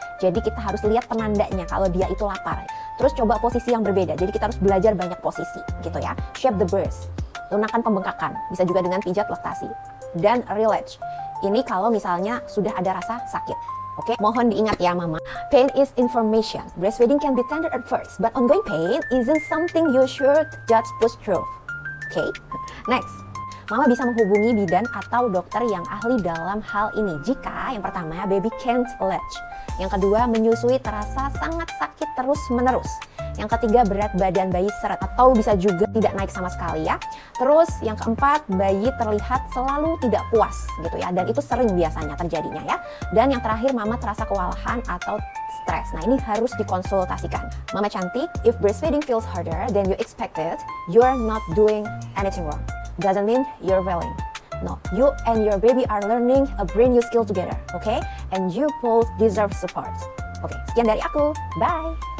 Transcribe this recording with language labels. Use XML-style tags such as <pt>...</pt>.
<id>Jadi kita harus lihat penandanya kalau dia itu lapar. Terus coba posisi yang berbeda. Jadi kita harus belajar banyak posisi gitu ya.</id> <en>Shape the breast.</en> <id>Lunakan pembengkakan. Bisa juga dengan pijat laktasi. Dan relatch. Ini kalau misalnya sudah ada rasa sakit. Oke, mohon diingat ya mama.</id> <en>Pain is information. Breastfeeding can be tender at first, but ongoing pain isn't something you should just push through.</en> <id>Oke, next. Mama bisa menghubungi bidan atau dokter yang ahli dalam hal ini jika yang pertama,</id> <en>baby can't latch.</en> <id>Yang kedua, menyusui terasa sangat sakit terus-menerus. Yang ketiga, berat badan bayi seret atau bisa juga tidak naik sama sekali ya. Terus yang keempat, bayi terlihat selalu tidak puas gitu ya. Dan itu sering biasanya terjadinya ya. Dan yang terakhir, mama terasa kewalahan atau stres. Nah, ini harus dikonsultasikan. Mama cantik,</id> <en>if breastfeeding feels harder than you expected, you're not doing anything wrong. Doesn't mean you're failing. No, you and your baby are learning a brand new skill together, okay? And you both deserve support. Oke,</en> <id>sekian dari aku.</id> <en>Bye!</en>